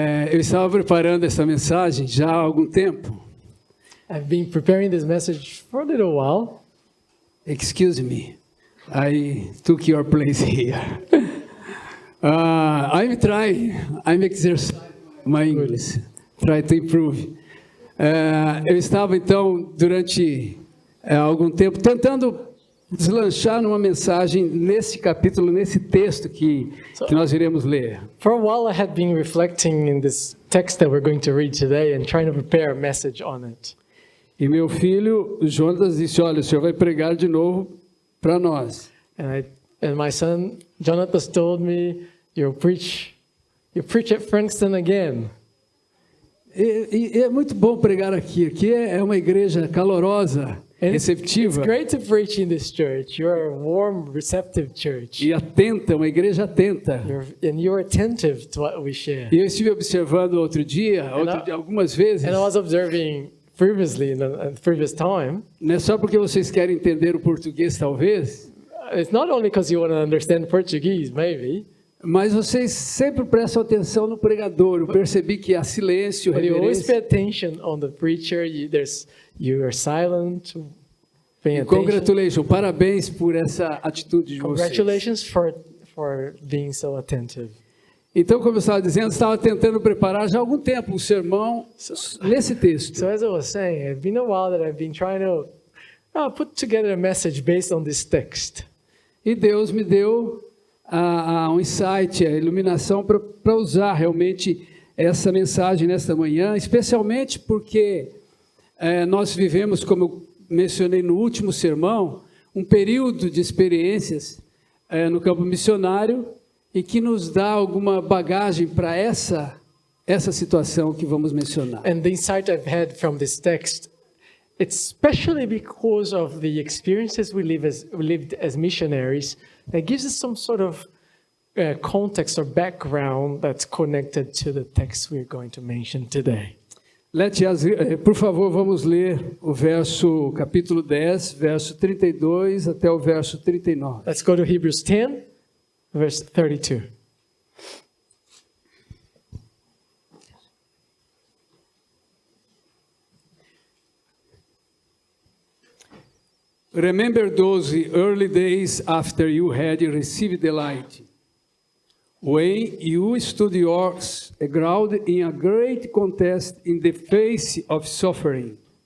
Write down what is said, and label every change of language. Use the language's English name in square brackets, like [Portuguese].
[Portuguese] Eu estava preparando essa mensagem já há algum tempo. [English] I've been preparing this message for a little while. Excuse me, I took your place here. I'm exercising my English, try to improve. [Portuguese] Eu estava, então, durante algum tempo, tentando deslanchar numa mensagem nesse capítulo, nesse texto que nós iremos ler. [English] For a while I had been reflecting in this text that we're going to read today and trying to prepare a message on it. [Portuguese] E meu filho, Jonas, disse, olha, o senhor vai pregar de novo para nós. [English] And my son, Jonathan, told me, you preach at Frankston again. [Portuguese] E é muito bom pregar aqui. Aqui é uma igreja calorosa, receptiva. [English] It's great to preach in this church. You're a warm, receptive church. [Portuguese] E atenta, uma igreja atenta. [English] You're attentive to what we share. [Portuguese] E eu estive observando outro dia, algumas vezes. [English] And I was observing previously, in a previous time. [Portuguese] Não é só porque vocês querem entender o português, talvez. [English] It's not only because you want to understand Portuguese, maybe. [Portuguese] Mas vocês sempre prestam atenção no pregador. Eu percebi que há silêncio, reverência. [English] You always pay attention on the preacher. You are silent, paying attention. [Portuguese] Congratulations, parabéns por essa atitude de vocês. [English] Congratulations for being so attentive. [Portuguese] Então, como eu estava dizendo, estava tentando preparar já há algum tempo um sermão nesse texto. [English] So as I was saying, it's been a while that I've been trying to put together a message based on this text. [Portuguese] E Deus me deu um insight, a iluminação para usar realmente essa mensagem nesta manhã, especialmente porque nós vivemos, como eu mencionei no último sermão, um período de experiências no campo missionário e que nos dá alguma bagagem para essa situação que vamos mencionar. [English] And the insight I've had from this text, it's especially because of the experiences we lived as missionaries, that gives us some sort of context or background that's connected to the text we're going to mention today. [Portuguese] Por favor, vamos ler o capítulo 10, verso 32 até o verso 39. [English] Let's go to Hebrews 10, verse 32. Remember those early days after you had received the light, when you stood yours ground in a great contest in the face of suffering.